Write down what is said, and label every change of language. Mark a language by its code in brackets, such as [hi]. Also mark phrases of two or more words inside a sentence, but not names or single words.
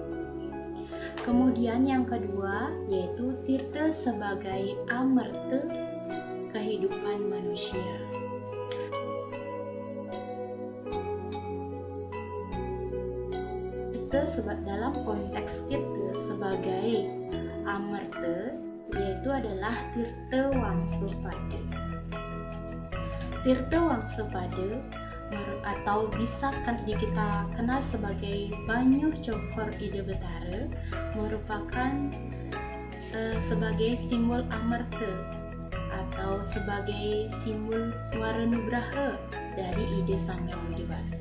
[id] Kemudian yang kedua yaitu tirta sebagai amerta kehidupan manusia. Dalam konteks tirta sebagai amerta yaitu adalah tirta wangsupada. Tirta wangsupada atau bisa kita kenal sebagai [ban] Banyu Cokor Ide Betara, [id] merupakan sebagai simbol amerta atau sebagai simbol Wara Nugraha dari ide Sang Hyang Widi Wasa.